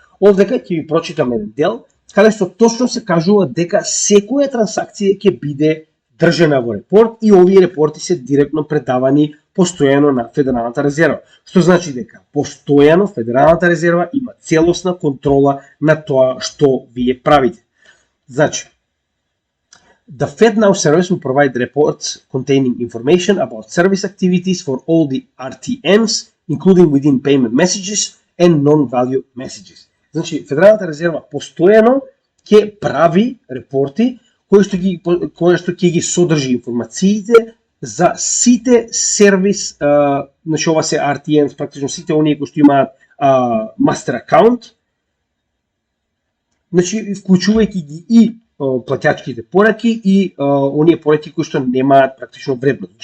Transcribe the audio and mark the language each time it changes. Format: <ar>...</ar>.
<mk>Овдека ќе ви прочитам еден дел каде што точно се кажува дека секоја трансакција ќе биде држена во репорт и овие репорти се директно предавани постојано на Федералната резерва. Што значи дека постојано Федералната резерва има целосна контрола на тоа што вие правите. Значи,</mk> <en>the FedNow service will provide reports containing information about service activities for all the RTMs, including within payment messages and non-value messages.</en> <mk>Значи, Федералната резерва постојано ќе прави репорти кои што ќе ги содржи информациите за сите сервис, значи ова се RTMs, практично сите оние кои што имаат мастер акаунт, значи вклучувајќи ги и платјачките пораки и оние пораки кои што немаат практично вредност.</mk>